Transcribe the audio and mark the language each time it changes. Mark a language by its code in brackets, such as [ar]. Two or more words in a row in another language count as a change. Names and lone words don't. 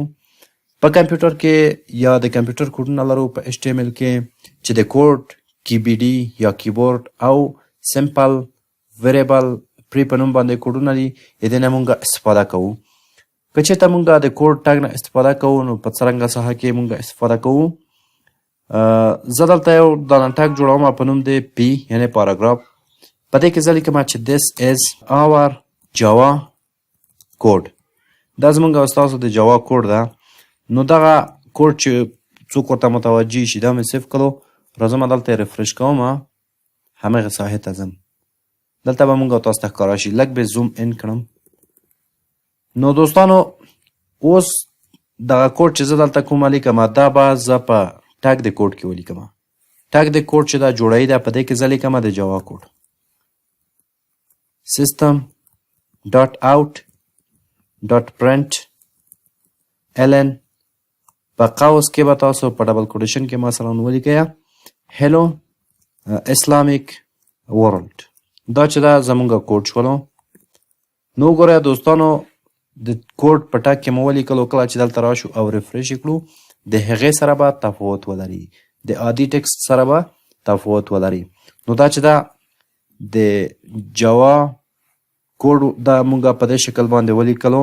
[ps] په کمپیوټر کې یا د کمپیوټر کوډونه لرو په HTML کې چې د کوډ KBD یا کیبورډ او [en] sample variable [ps] پری په نوم باندې کوډونه دي. د دې نه مونږ استفاده کوو. که چېرته مونږ د کوډ ټاګ نه استفاده کوو نو په څرنګه ساحه کې مونږ استفاده کوو. زه دلته یو دانه ټاګ جوړوم په نوم د پی یعنې پاراګراف. په دې کې زه لیکم چې [en] this is our java code. [ps] دا زمونږ او ستاسو د [en] java code [ps] ده. نو دغه کوډ چې څوک ورته متوجه شي دا مې سیف کړو. راځم دلته ریفریش کوم همغې ساحې ته ځم. دلته به مونږ او تاسو ته ښکاره شي. لږ به [en] zoom in [ps] کړم. نو دوستانو اوس دغه کوډ چې زه دلته کومه لیکم دا به زه په ټاګ د کوډ کې ولیکم. ټاګ د کوډ چې دا جوړوي ده په دې کې زه لیکم د جاوا کوډ system.out.println په قوس کې به تاسو په [en] double quotation [ps] کې مثلا ولیکئ [en] hello islamic world. [ps] دا چې دا زمونږ کوډ شولو. نو ګوره دوستانو د کوډ په ټاګ کې مو ولیکلو. کله چې دلته راشو او ریفریش کړو د هغې سره به تفاوت ولري، د عادي ټکسټ سره به تفاوت ولري. نو دا چې دا د [en] java code [ps] دا مونږ په دې شکل باندې ولیکلو.